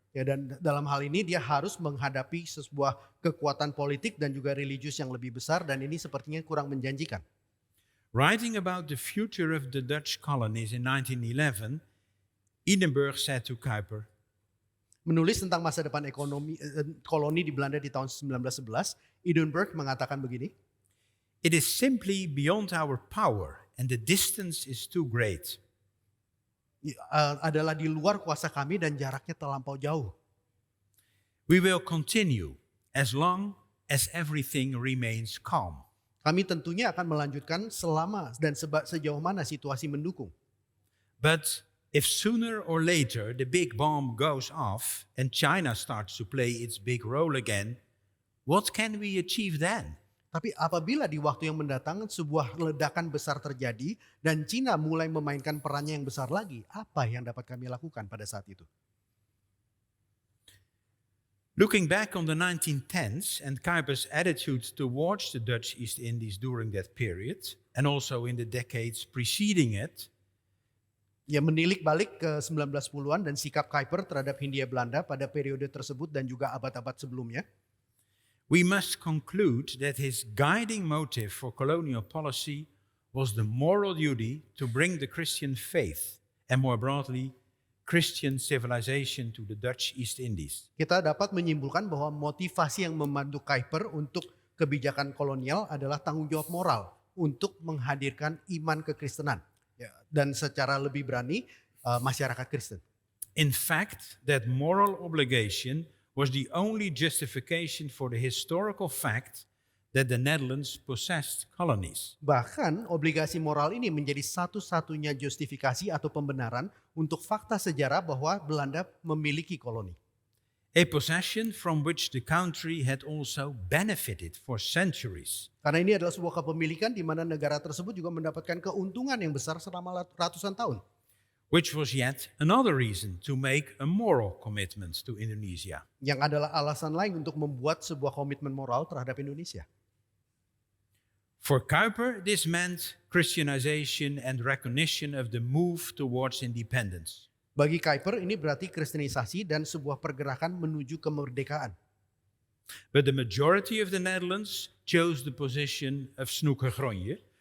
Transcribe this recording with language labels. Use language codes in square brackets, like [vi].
[id] Ya, dan dalam hal ini dia harus menghadapi sebuah kekuatan politik dan juga religius yang lebih besar dan ini sepertinya kurang menjanjikan. [en] Writing about the future of the Dutch colonies in 1911, Edinburgh said to Kuiper, [id] Menulis tentang masa depan ekonomi koloni di Belanda di tahun 1911, Edinburgh mengatakan begini, [en] "It is simply beyond our power and the distance is too great." [id] Adalah di luar kuasa kami dan jaraknya terlampau jauh. [en] We will continue as long as everything remains calm. [id] Kami tentunya akan melanjutkan selama dan sejauh mana situasi mendukung. [en] But if sooner or later the big bomb goes off and China starts to play its big role again, what can we achieve then? [id] Tapi apabila di waktu yang mendatang sebuah ledakan besar terjadi dan Cina mulai memainkan perannya yang besar lagi, apa yang dapat kami lakukan pada saat itu? [en] Looking back on the 1910s and Kuiper's attitude towards the Dutch East Indies during that period, and also in the decades preceding it, [id] Ya, menilik balik ke 1910-an dan sikap Kuiper terhadap Hindia Belanda pada periode tersebut dan juga abad-abad sebelumnya, [en] we must conclude that his guiding motive for colonial policy was the moral duty to bring the Christian faith and more broadly Christian civilization to the Dutch East Indies. [id] kita dapat menyimpulkan bahwa motivasi yang memandu Kuiper untuk kebijakan kolonial adalah tanggung jawab moral untuk menghadirkan iman kekristenan. Ya, dan secara lebih berani masyarakat Kristen. [en] In fact, that moral obligation was the only justification for the historical fact that the Netherlands possessed colonies. [id] Bahkan obligasi moral ini menjadi satu-satunya justifikasi atau pembenaran untuk fakta sejarah bahwa Belanda memiliki koloni. [en] A possession from which the country had also benefited for centuries. [id] Karena ini adalah sebuah kepemilikan di mana negara tersebut juga mendapatkan keuntungan yang besar selama ratusan tahun. [en] Which was yet another reason to make a moral commitment to Indonesia. [id] Yang adalah alasan lain untuk membuat sebuah komitmen moral terhadap Indonesia. [en] For Kuiper, this meant Christianization and recognition of the move towards independence. [id] Bagi Kuiper ini berarti kristenisasi dan sebuah pergerakan menuju kemerdekaan. [en] But the majority of the Netherlands chose the position of Snoeke Gronje,